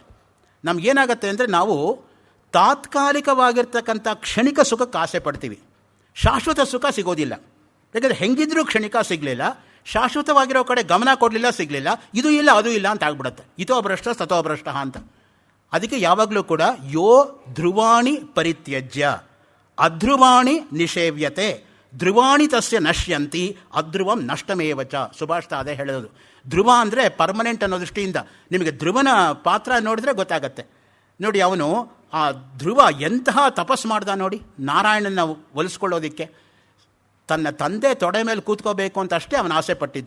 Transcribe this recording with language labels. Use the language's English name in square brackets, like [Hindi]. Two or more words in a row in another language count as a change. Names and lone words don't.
[Kannada] ನಮಗೇನಾಗತ್ತೆ ಅಂದರೆ ನಾವು ತಾತ್ಕಾಲಿಕವಾಗಿರ್ತಕ್ಕಂಥ ಕ್ಷಣಿಕ ಸುಖಕ್ಕೆ ಆಸೆ ಪಡ್ತೀವಿ, ಶಾಶ್ವತ ಸುಖ ಸಿಗೋದಿಲ್ಲ. ಯಾಕಂದರೆ ಹೆಂಗಿದ್ರೂ ಕ್ಷಣಿಕ ಸಿಗಲಿಲ್ಲ, ಶಾಶ್ವತವಾಗಿರೋ ಕಡೆ ಗಮನ ಕೊಡಲಿಲ್ಲ, ಸಿಗಲಿಲ್ಲ, ಇದು ಇಲ್ಲ ಅದು ಇಲ್ಲ ಅಂತ ಆಗ್ಬಿಡುತ್ತೆ. [Sanskrit] ಇತೋ ಭ್ರಷ್ಟ ತಥೋ ಭ್ರಷ್ಟ [Kannada] ಅಂತ. ಅದಕ್ಕೆ ಯಾವಾಗಲೂ ಕೂಡ [Sanskrit] ಯೋ ಧ್ರುವಾಣಿ ಪರಿತ್ಯಜ್ಯ ಅಧ್ರುವಾಣಿ ನಿಷೇವ್ಯತೆ ಧ್ರುವಾಣಿ ತಸ್ಯ ನಶ್ಯಂತಿ ಅಧ್ರುವಂ ನಷ್ಟಮೇವಚ. [Kannada] ಸುಭಾಷಿತ ಅದೇ ಹೇಳೋದು. ಧ್ರುವ ಅಂದರೆ ಪರ್ಮನೆಂಟ್ ಅನ್ನೋ ದೃಷ್ಟಿಯಿಂದ ನಿಮಗೆ ಧ್ರುವನ ಪಾತ್ರ ನೋಡಿದ್ರೆ ಗೊತ್ತಾಗತ್ತೆ. ನೋಡಿ, ಅವನು ಆ ಧ್ರುವ ಎಂತಹ ತಪಸ್ಸು ಮಾಡ್ದ ನೋಡಿ, ನಾರಾಯಣನ ಒಲಿಸ್ಕೊಳ್ಳೋದಿಕ್ಕೆ. ತನ್ನ ತಂದೆ ತೊಡೆ ಮೇಲೆ ಕೂತ್ಕೋಬೇಕು ಅಂತ ಅಷ್ಟೇ ಅವನು ಆಸೆ ಪಟ್ಟಿದ್ದು.